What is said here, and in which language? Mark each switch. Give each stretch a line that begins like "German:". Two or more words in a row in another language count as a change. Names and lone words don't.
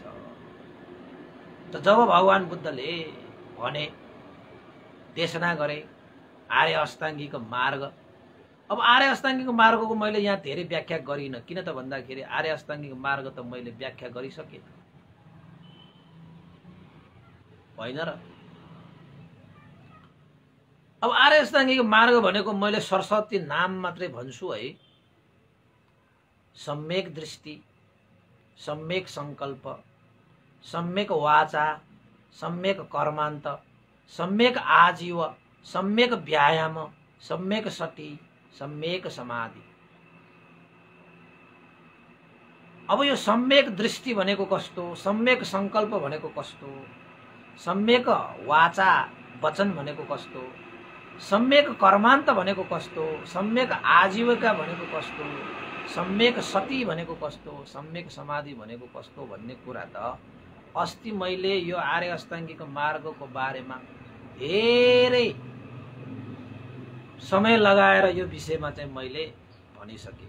Nepali: त जब भगवान बुद्धले भने, देशना गरे आर्य अष्टाङ्गिक मार्ग, अब आर्य अष्टाङ्गिक मार्गको मैले यहाँ धेरै व्याख्या गरिन, किन त भन्दाखेरि आर्य अष्टाङ्गिक मार्ग त मैले व्याख्या गरिसके होइन र। अब आर्य अष्टाङ्गिक मार्ग भनेको मैले सरस्वती नाम मात्रै भन्छु है। सम्यक दृष्टि, सम्यक संकल्प, सम्यक वाचा, सम्यक कर्मान्त, सम्यक आजीव, सम्यक व्यायाम, सम्यक सति, सम्यक समाधि। अब यो सम्यक दृष्टि भनेको कस्तो, सम्यक संकल्प भनेको कस्तो, सम्यक वाचा वचन भनेको कस्तो, सम्यक कर्मान्त भनेको कस्तो, सम्यक आजीविका भनेको कस्तो, सम्यक सति भनेको कस्तो, सम्यक समाधि भनेको कस्तो भन्ने कुरा त अस्ति मैले यो आर्य अष्टाङ्गिक मार्गको बारेमा धेरै समय लगाएर यो विषयमा चाहिँ मैले भनिसके।